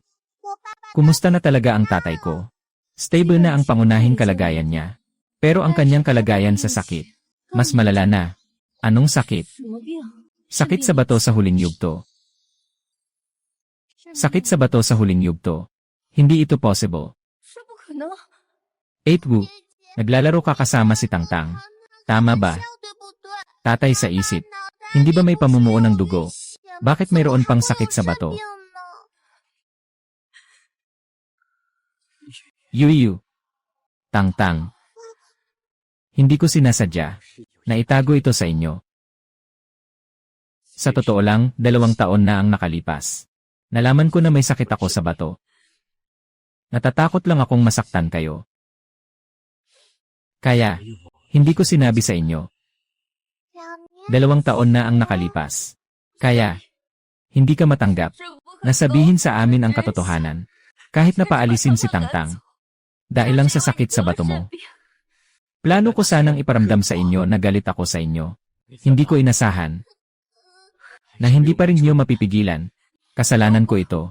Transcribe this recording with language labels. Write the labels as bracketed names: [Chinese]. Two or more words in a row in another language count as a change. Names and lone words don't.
[Filipino] Kumusta na talaga ang tatay ko? Stable na ang pangunahing kalagayan niya. Pero ang kanyang kalagayan sa sakit, mas malala na. Anong sakit? [Chinese] 什么病？ [Filipino] Sakit sa bato sa huling yugto. Sakit sa bato sa huling yugto. Hindi ito possible. [Chinese] 这不可能！ [Filipino] 8 Wu. Naglalaro ka kasama si Tangtang. Tama ba? [Chinese] 对不对？ [Filipino] Tatay sa isip. Hindi ba may pamumuo ng dugo? Bakit mayroon pang sakit sa bato? [Chinese] 病呢？ [Filipino] Yuyu. Tangtang. Hindi ko sinasadya. Naitago ito sa inyo. Sa totoo lang, 2 taon na ang nakalipas. Nalaman ko na may sakit ako sa bato. Natatakot lang akong masaktan kayo. Kaya, hindi ko sinabi sa inyo. 2 2 taon na ang nakalipas. Kaya, hindi ka matanggap [Chinese] 这不可能！ [Filipino] na sabihin sa amin ang katotohanan. Kahit na paalisin si Tangtang. Dahil lang sa sakit sa bato mo. Plano ko sanang iparamdam sa inyo na galit ako sa inyo. Hindi ko inasahan na hindi pa rin niyo mapipigilan. Kasalanan ko ito.